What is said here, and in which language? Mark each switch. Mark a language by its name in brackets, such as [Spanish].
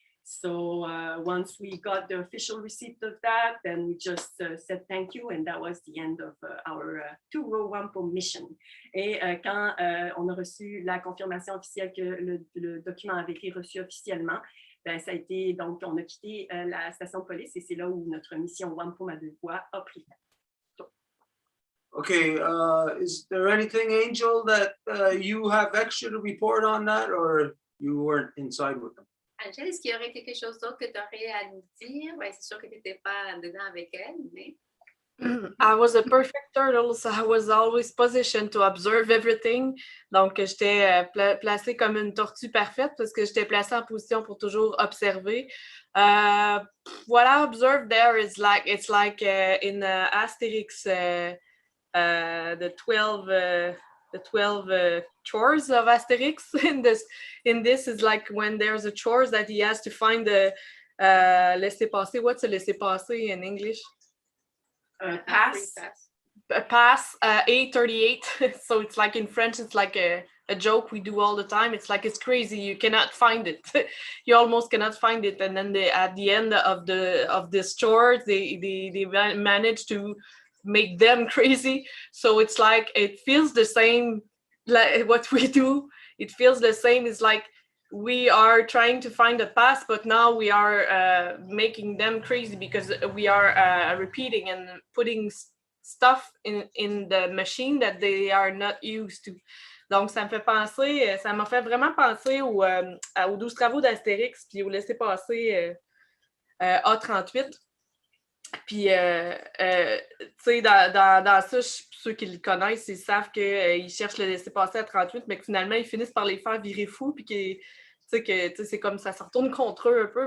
[English] So once we got the official receipt of that, then we just said thank you, and that was the end of our 2-row Wampum mission. [French] Et quand on a reçu la confirmation officielle que le document avait été reçu officiellement, ça a été, donc on a quitté la station de police et c'est là où notre mission Wampum à 2 voix a pris fin. [English] Okay, is there anything, Angel, that you have extra to report on that, or you weren't inside with them? [French] Angèle, est-ce qu'il y aurait quelque chose d'autre que tu aurais à nous dire? Ben, c'est sûr que tu n'étais pas dedans avec elle, mais... [English] I was a perfect turtle, so I was always positioned to observe everything. [French] Donc, j'étais placée comme une tortue parfaite parce que j'étais placée en position pour toujours observer. [English] What I observed there is like, it's like in Asterix, the 12 chores of Asterix. In this is like when there's a chores that he has to find the laissez-passer. What's a laissez-passer in English? Pass. Pass A38. So it's like in French, it's like a joke we do all the time. It's like it's crazy. You cannot find it. You almost cannot find it. And then at the end of this chore, they manage to make them crazy. So it's like it feels the same like what we do. It feels the same. It's like we are trying to find a pass, but now we are making them crazy because we are repeating and putting stuff in the machine that they are not used to. [French] Donc, ça m'a fait vraiment penser aux 12 travaux d'Astérix, puis au laissez-passer A38. Puis, tu sais, dans ça, ceux qui le connaissent, ils savent qu'ils cherchent le laisser-passer à 38, mais que finalement, ils finissent par les faire virer fous, puis que c'est comme ça se retourne contre eux un peu.